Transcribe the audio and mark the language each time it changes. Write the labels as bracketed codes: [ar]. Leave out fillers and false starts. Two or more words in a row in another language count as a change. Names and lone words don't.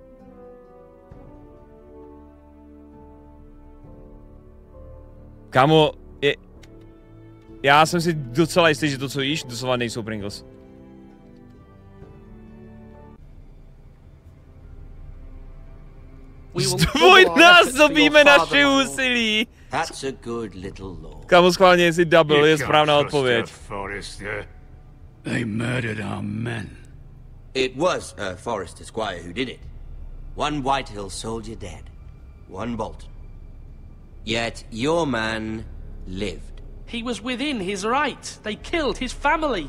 [cs] Kámo, já jsem si docela jistý, že to, co jíš, doslova nejsou Pringles. Zdvojnásobíme naše úsilí. Kámo, schválně, jestli double je správná odpověď. [en] They murdered our men. It was a Forrester squire who did it. One Whitehill soldier dead. One Bolton. Yet your man lived. He was within his right. They killed his family.